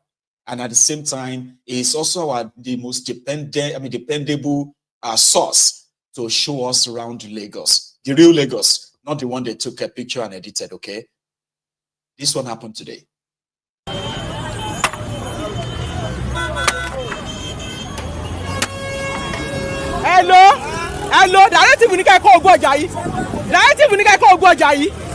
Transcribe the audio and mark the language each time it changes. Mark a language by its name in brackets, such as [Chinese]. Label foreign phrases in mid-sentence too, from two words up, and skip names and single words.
[English] And at the same time, it's also the most dependable source to show us around Lagos. The real Lagos, not the one they took a picture and edited, okay? This one happened today. [Yoruba] Hello, directive ní ká kó ogun ọjà yìí. Directive ní ká kó ogun ọjà yìí.